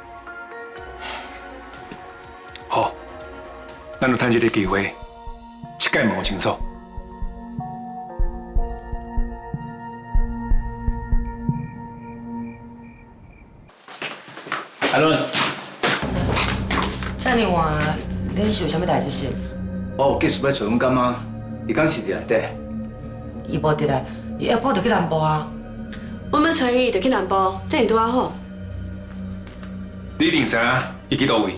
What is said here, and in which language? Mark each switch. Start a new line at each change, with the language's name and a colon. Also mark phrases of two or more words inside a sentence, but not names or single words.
Min Nan Chinese: 好，咱就趁這個機會，一概問清楚。阿倫，遮爾晚，你是有啥物代志是？我有急事要找阮乾媽，伊敢是佇內底？伊無佇來，伊下晡就去南部啊。我們找伊就去南部，這樣拄仔好。你一定知影伊去倒位？